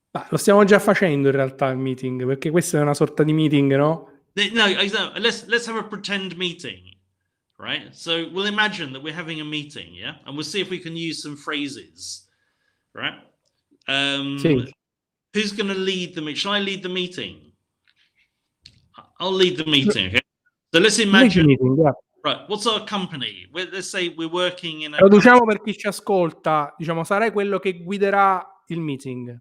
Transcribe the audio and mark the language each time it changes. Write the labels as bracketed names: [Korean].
[Italian] Lo stiamo già facendo in realtà il meeting, perché questa è una sorta di meeting, no? [English] No, let's have a pretend meeting, right? So we'll imagine that we're having a meeting, yeah? And we'll see if we can use some phrases, right? [Italian] Sì. [English] Who's going to lead the meeting? Shall I lead the meeting? I'll lead the meeting, okay? So let's imagine, right, what's our company? Let's say we're working in a... [Italian] Traduciamo per chi ci ascolta, diciamo, sarai quello che guiderà il meeting.